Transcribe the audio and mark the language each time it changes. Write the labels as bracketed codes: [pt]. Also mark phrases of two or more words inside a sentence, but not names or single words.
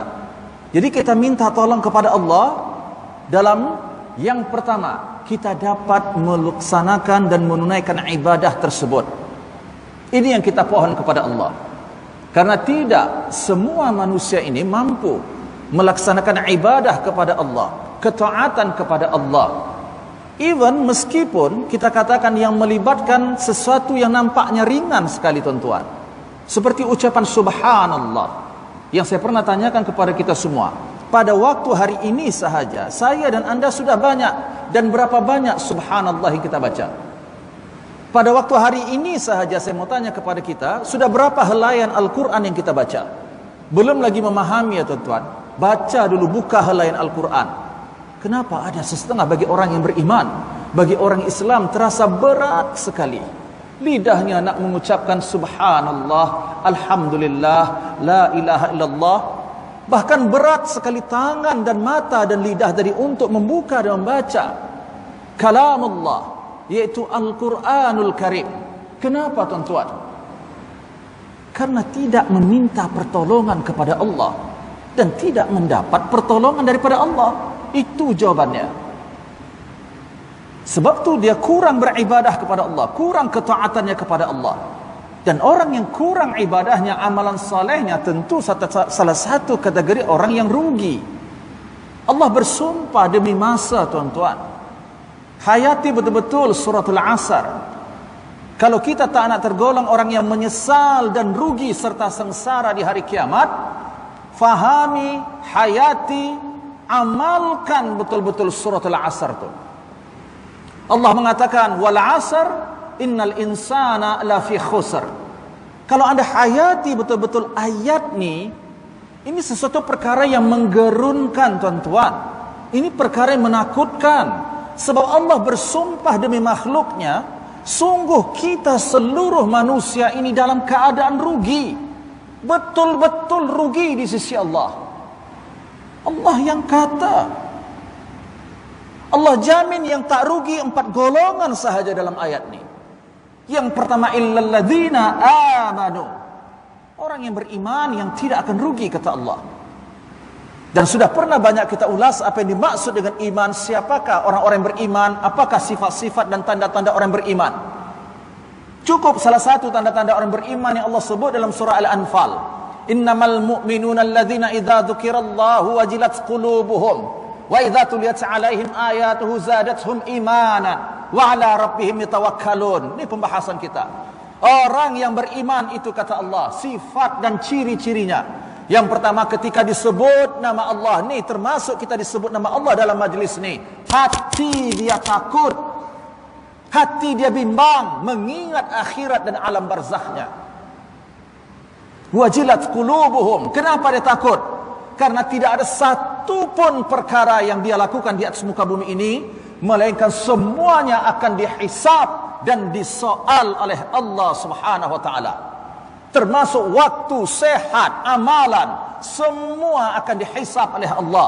[ms] Jadi kita minta tolong kepada Allah dalam yang pertama, kita dapat melaksanakan dan menunaikan ibadah tersebut. Ini yang kita pohon kepada Allah. Karena tidak semua manusia ini mampu melaksanakan ibadah kepada Allah, ketaatan kepada Allah. Even meskipun kita katakan yang melibatkan sesuatu yang nampaknya ringan sekali tuan-tuan, seperti ucapan subhanallah, yang saya pernah tanyakan kepada kita semua, pada waktu hari ini sahaja saya dan anda sudah banyak, dan berapa banyak subhanallah yang kita baca? Pada waktu hari ini sahaja saya mau tanya kepada kita, sudah berapa helaian Al-Quran yang kita baca? Belum lagi memahami ya tuan-tuan, baca dulu, buka helaian Al-Quran. Kenapa ada setengah bagi orang yang beriman, bagi orang Islam terasa berat sekali. Lidahnya nak mengucapkan subhanallah, alhamdulillah, [ar] لا إله إلا الله. [ms] Bahkan berat sekali tangan dan mata dan lidah dari untuk membuka dan membaca kalam Allah, yaitu Al-Quranul Karim. Kenapa tuan-tuan? Karena tidak meminta pertolongan kepada Allah dan tidak mendapat pertolongan daripada Allah. Itu jawabannya. Sebab tu dia kurang beribadah kepada Allah, kurang ketaatannya kepada Allah. Dan orang yang kurang ibadahnya, amalan salehnya, tentu salah satu kategori orang yang rugi. Allah bersumpah demi masa, tuan-tuan. Hayati betul-betul suratul Asr. Kalau kita tak nak tergolong orang yang menyesal dan rugi serta sengsara di hari kiamat, fahami, hayati, amalkan betul-betul suratul Asr tu. Allah mengatakan, [ar] والعصر إن الإنسان لفي خسر. [ms] Kalau anda hayati betul-betul ayat ni, ini sesuatu perkara yang menggerunkan, tuan-tuan. Ini perkara yang menakutkan. Sebab Allah bersumpah demi makhluknya, sungguh kita seluruh manusia ini dalam keadaan rugi. Betul-betul rugi di sisi Allah. Allah yang kata. Allah jamin yang tak rugi 4 golongan sahaja dalam ayat ni. Yang pertama, [ar] إلا الذين آمنوا. [ms] Orang yang beriman yang tidak akan rugi, kata Allah. Dan sudah pernah banyak kita ulas apa yang dimaksud dengan iman, siapakah orang-orang yang beriman, apakah sifat-sifat dan tanda-tanda orang beriman. Cukup salah satu tanda-tanda orang beriman yang Allah sebut dalam surah Al-Anfal. [ar] إنما المؤمنون الذين إذا ذكر الله وجلت قلوبهم وإذا تليت عليهم آياته زادتهم إيمانا وعلى ربهم يتوكلون. [ms] Ini pembahasan kita. Orang yang beriman itu, kata Allah, sifat dan ciri-cirinya. Yang pertama, ketika disebut nama Allah, ni termasuk kita disebut nama Allah dalam majlis ni, hati dia takut, hati dia bimbang, mengingat akhirat dan alam barzakhnya. [ar] وجلت قلوبهم. [ms] Kenapa dia takut? Karena tidak ada satu pun perkara yang dia lakukan di atas muka bumi ini, melainkan semuanya akan dihisab dan disoal oleh Allah [ar] سبحانه وتعالى. [ms] Termasuk waktu, sehat, amalan, semua akan dihisab oleh Allah.